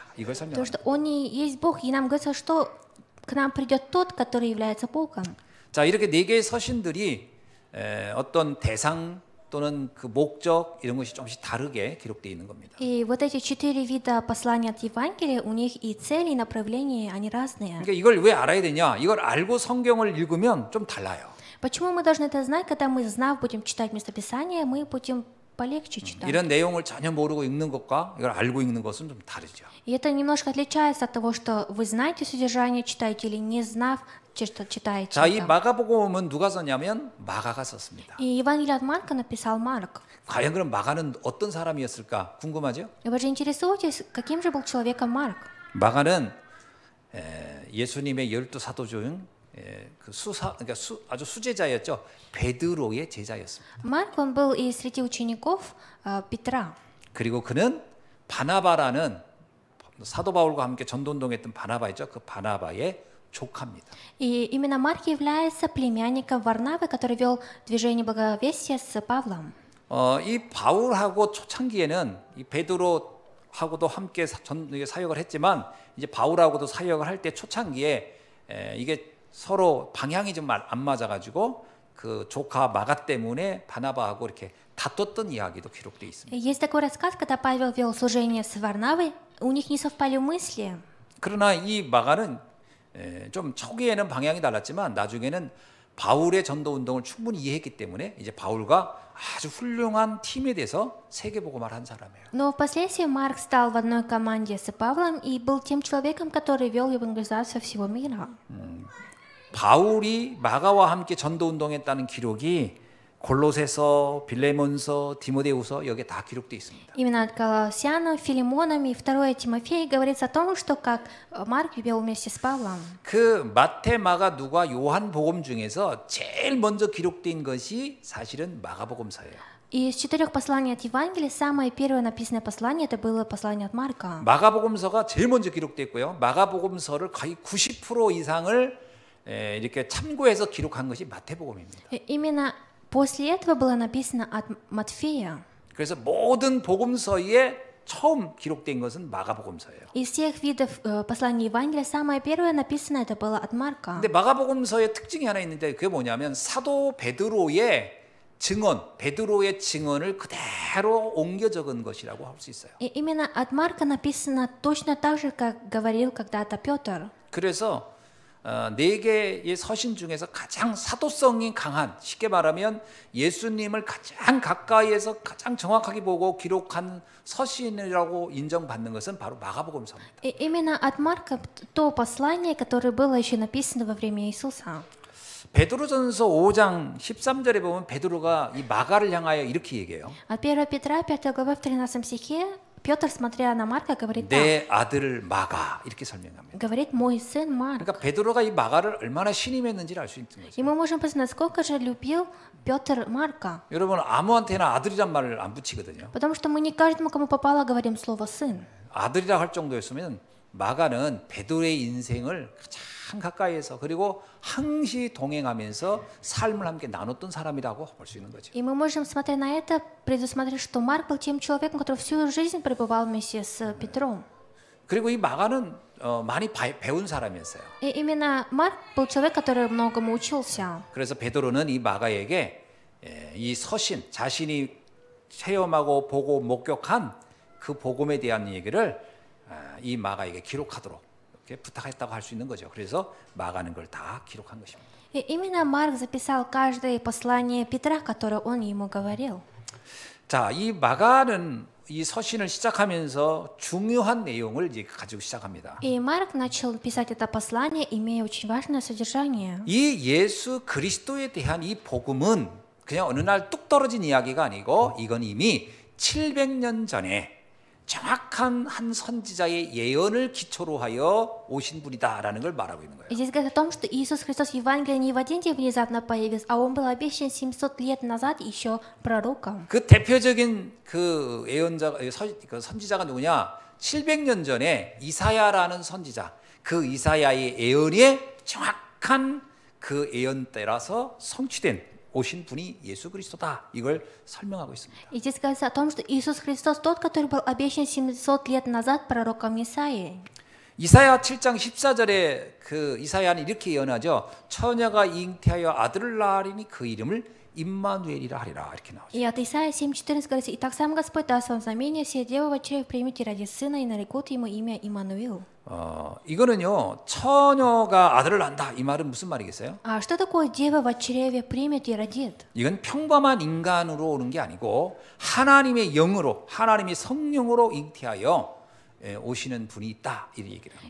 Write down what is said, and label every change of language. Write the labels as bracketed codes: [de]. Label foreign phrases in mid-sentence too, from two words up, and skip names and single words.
[ko] 이걸 [ru] то, [ko] 설명합니다. [ru] что Он и есть Бог, и нам говорится, что к нам придет тот, который является Богом. [ko] 자, 이렇게 네 개의 서신들이 어떤 대상 또는 그 목적 이런 것이 조금씩 다르게 기록되어 있는 겁니다. [ru] И вот эти 4 вида посланий от Евангелия, у них и цели, и направления, они разные. [ko] 그러니까 이걸 왜 알아야 되냐? 이걸 알고 성경을 읽으면 좀 달라요. [ru] Почему мы должны это знать? Когда мы, знав, будем читать местописание, мы будем полегче читать. [ko] 이런 내용을 전혀 모르고 읽는 것과 이걸 알고 읽는 것은 좀 다르죠. [ru] И это немножко отличается от того, что вы знаете содержание, читаете или не знав, что читаете. [ko] 자, 이 마가복음은 누가 썼냐면 마가가 썼습니다. [ru] И Евангелие от Марка написал Марк. [ko] 과연 그럼 마가는 어떤 사람이었을까 궁금하죠? [ru] И вы же интересуетесь, каким же был человеком Марк? [ko] 마가는 예수님의 12 사도 중 그 그러니까 아주 수제자였죠. 베드로의 제자였습니다. [ru] Марк, он был и среди учеников Петра. [ko] 그리고 그는 바나바라는 사도 바울과 함께 전도운동했던 바나바 있죠. 그 바나바의 조카입니다. [ru] И именно Марк является племянником Варнавы, который вел движение благовестия с Павлом. [ko] 이 바울하고 초창기에는 이 베드로하고도 함께 사역을 했지만 이제 바울하고도 사역을 할 때 초창기에 이게 서로 방향이 좀 안 맞아가지고 그 조카 마가 때문에 바나바하고 이렇게 다퉜던 이야기도 기록되어 있습니다. [ru] Есть такой рассказ, когда Павел вел служение с Варнавой, у них не совпали мысли. [ko] 그러나 이 마가는 좀 초기에는 방향이 달랐지만 나중에는 바울의 전도 운동을 충분히 이해했기 때문에 이제 바울과 아주 훌륭한 팀에 대해서 세계복음화를 한 사람이에요. [ru] Но впоследствии Марк стал в одной команде с Павлом и был тем человеком, который вел евангелизацию всего мира. [ko] 바울이 마가와 함께 전도 운동했다는 기록이 골로새서, 빌레몬서, 디모데후서 여기에 다 기록되어 있습니다. [ru] Именно от Колоссянам, Филимоном и 2 Тимофея говорится о том, что как Марк вел вместе с Павлом. [ko] 그 마태, 마가, 누가, 요한 복음 중에서 제일 먼저 기록된 것이 사실은 마가복음서예요. [ru] И из 4 посланий от Евангелия самое первое написанное послание это было послание от Марка. [ko] 마가복음서가 제일 먼저 기록됐고요. 마가복음서를 거의 90% 이상을 이렇게 참고해서 기록한 것이 마태복음입니다. [ru] Именно после этого было написано от Матфея. [ko] 그래서 모든 복음서에 처음 기록된 것은 마가복음서예요. [ru] Из всех видов посланий Евангелия самое первое написано это было от Марка. [ko] 근데 마가복음서의 특징이 하나 있는데 그게 뭐냐면 사도 베드로의 증언을 그대로 옮겨 적은 것이라고 할 수 있어요. [ru] И именно от Марка написано точно так же, как говорил когда-то Петр. [ko] 그래서 네 개의 서신 중에서 가장 사도성이 강한, 쉽게 말하면 예수님을 가장 가까이에서 가장 정확하게 보고 기록한 서신이라고 인정받는 것은 바로 마가복음서입니다. [ru] И именно от Марка то послание, которое было еще написано во время Иисуса. [ko] 베드로전서 5장 13절에 보면 베드로가 이 마가를 향하여 이렇게 얘기해요. [ru] От 1 Петра, 5 глава, в 13 стихе Петр, смотря на Марка, говорит так. [ko] 내 아들 마가 이렇게 설명합니다. [ru] Говорит, мой сын Марк. [ko] 그러니까 베드로가 이 마가를 얼마나 신임했는지를 알 수 있는 거죠. [ru] И мы можем познать, насколько же любил Петр Марка. [ko] 여러분 아무한테나 아들이란 말을 안 붙이거든요. [ru] Потому что мы не каждому, кому попало, говорим слово «сын». [ko] 아들이라 할 정도였으면 마가는 베드로의 인생을 가장 가까이에서 그리고 항시 동행하면서 삶을 함께 나눴던 사람이라고 볼 수 있는 거죠. [ru] И мы можем, смотря на это, предусмотреть, что Марк был тем человеком, который всю жизнь пребывал вместе с Петром. [ko] 그리고 이 마가는 많이 배운 사람이었어요. [ru] И именно Марк был человек, который многому учился. [ko] 그래서 베드로는 이 마가에게 이 서신, 자신이 체험하고 보고 목격한 그 복음에 대한 얘기를 이 마가에게 기록하도록 이렇게 부탁했다고 할 수 있는 거죠. 그래서 마가는 걸 다 기록한 것입니다. [ru] И именно Марк записал каждое послание Петра, которое он ему говорил. [ko] 자, 이 마가는 이 서신을 시작하면서 중요한 내용을 이제 가지고 시작합니다. [ru] И Марк начал писать это послание, имея очень важное содержание. [ko] 이 예수 그리스도에 대한 이 복음은 그냥 어느 날 뚝 떨어진 이야기가 아니고 이건 이미 700년 전에 정확한 한 선지자의 예언을 기초로 하여 오신 분이다라는 걸 말하고 있는 거예요. [ru] И здесь говорит о том, что Иисус Христос в Евангелии не в один день внезапно появился, а Он был обещан 700 лет назад еще пророком. [ko] 그 대표적인 그 예언자, 그 선지자가 누구냐? 700년 전에 이사야라는 선지자, 그 이사야의 예언이 정확한 그 예언 때라서 성취된 오신 분이 예수 그리스도다. 이걸 설명하고 있습니다. [ru] И здесь говорится о том, что Иисус Христос тот, который был обещан 700 лет назад пророком Исаией. [ko] 이사야 7장 14절에 그 이사야는 이렇게 예언하죠. 처녀가 잉태하여 아들을 낳으리니 그 이름을 임마누엘이라 하리라. 이렇게 나오죠. [ru] И от Исаии 7:14 говорится: «Итак сам Господь даст вам знамение, все девы в чреве примите ради сына и нарекут ему имя Иммануил». [ko] 이거는요 처녀가 아들을 낳는다 이 말은 무슨 말이겠어요? [ru] А что такое дева в чреве примет и родит? [ko] 이건 평범한 인간으로 오는 게 아니고 하나님의 영으로 하나님의 성령으로 잉태하여 오시는 분이 있다 이 얘기를 합니다.